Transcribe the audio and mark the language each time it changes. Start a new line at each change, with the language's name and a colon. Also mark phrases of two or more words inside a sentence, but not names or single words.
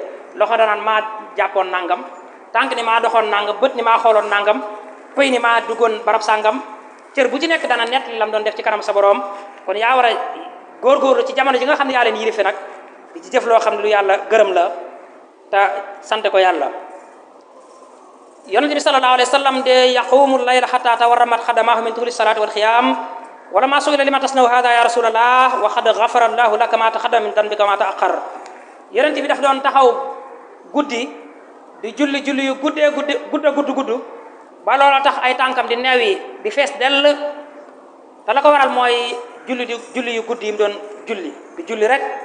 Wolof: loxo danaan maa jàppoon nangam tànk ni maa doxoon nangam bët ni maa xooloon nangam pëy ni maa duggoon barab sàngam cër bu ci nekk dana net li lam doon def ci kanam sa borom. kon yaa war a góorgóorlu ci jamono ji nga xam ne yaa leen yilife nag di ci jëf loo xam ne lu yàlla gërëm la te sante ko yàlla. yonente bi
Arabic: صلى الله عليه وسلم de يقوم الليل حتى تورمت قدماه من طول الصلاة والقيام ولما سئل لم تصنع هذا يا رسول الله وقد غفر الله لك ما تقدم من ذنبك ما تأخر.
Wolof: yonente bi daf doon taxaw guddi di julli yu guddee gudd ba loola tax ay tànkam di neew yi di fees dell te la ko waral mooy julli yu guddi yi mu doon julli di julli rek.